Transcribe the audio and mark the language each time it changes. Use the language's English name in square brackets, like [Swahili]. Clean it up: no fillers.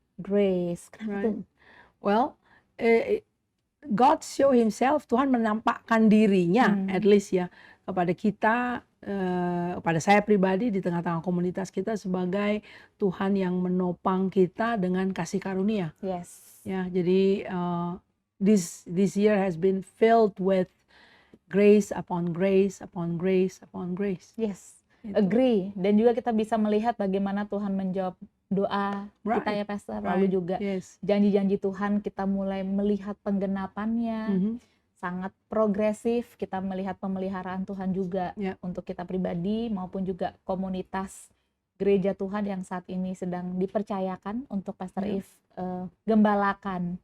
[Indonesian] Grace. Kenapa tuh? Well, God show himself, Tuhan menampakkan dirinya, at least ya, kepada kita, pada saya pribadi di tengah-tengah komunitas kita sebagai Tuhan yang menopang kita dengan kasih karunia. [English] Yes. Ya, jadi this year has been filled with grace upon grace upon grace upon grace. Yes. Agree. [Indonesian] Dan juga kita bisa melihat bagaimana Tuhan menjawab doa kita ya Pastor. Lalu juga janji-janji Tuhan kita mulai melihat penggenapannya. Sangat progresif, kita melihat pemeliharaan Tuhan juga untuk kita pribadi maupun juga komunitas gereja Tuhan yang saat ini sedang dipercayakan untuk Pastor Eve gembalakan.